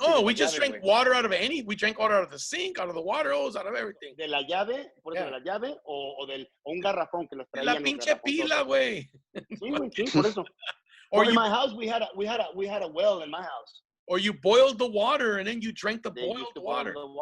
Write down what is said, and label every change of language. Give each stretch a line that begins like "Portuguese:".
English: Oh, we just drank water out of we drank water out of the sink, out of the water hose, out of everything.
Spanish: De la llave, por eso de la llave, o un garrafón que los traían. La pinche pila, güey. Sí, por eso.
English: Or in my house, we had a well in my house. Or you boiled the water and then you drank the boiled water.